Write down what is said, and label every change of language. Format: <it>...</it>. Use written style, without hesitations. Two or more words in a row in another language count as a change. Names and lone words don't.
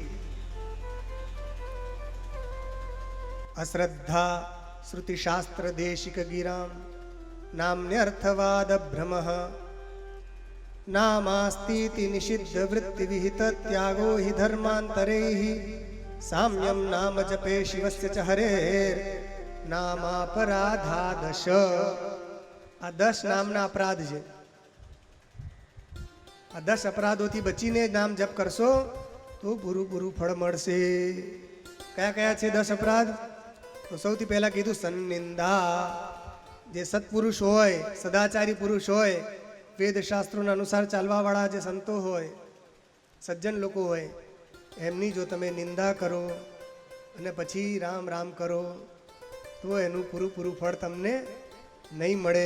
<sa>अश्रद्धा श्रुतिशास्त्र देशिक गिरां नाम्न्यर्थवाद भ्रमः नामास्तीति निषिद्ध वृत्ति विहित त्यागो हि धर्मांतरैः साम्यं नाम जपे शिवस्य च हरेर नामापराधादश।</sa> <gu>આ 10 નામના અપરાધ છે। આ 10 અપરાધોથી બચીને નામ જપ કરશો તો પૂરું ફળ મળશે। કયા કયા છે 10 અપરાધ? તો સૌથી પહેલા કીધું સન્નિંદા। જે સત્પુરુષ હોય, સદાચારી પુરુષ હોય, વેદ શાસ્ત્રોના અનુસાર ચાલવાવાળા જે સંતો હોય, સજ્જન લોકો હોય, એમની જો તમે નિંદા કરો અને પછી રામ રામ કરો તો એનું પૂરું ફળ તમને નહીં મળે।</gu>